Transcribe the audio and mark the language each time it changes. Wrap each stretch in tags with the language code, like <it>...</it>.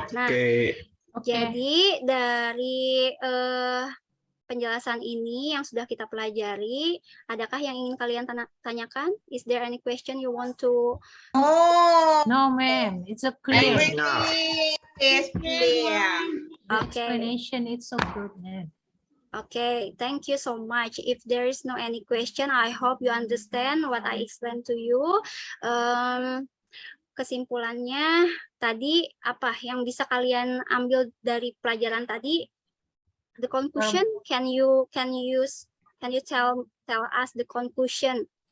<id>Nah, jadi dari penjelasan ini yang sudah kita pelajari, adakah yang ingin kalian tanyakan?</id> <en>Is there any question you want to? Oh, No, ma'am. It's a clear. everything is clear. The Okay. explanation is so good, ma'am. Okay, thank you so much. If there is no any question, I hope you understand what I explained to you.</en> <id>Kesimpulannya tadi apa yang bisa kalian ambil dari pelajaran tadi?</id> <en>The conclusion, can you tell us the conclusion?</en>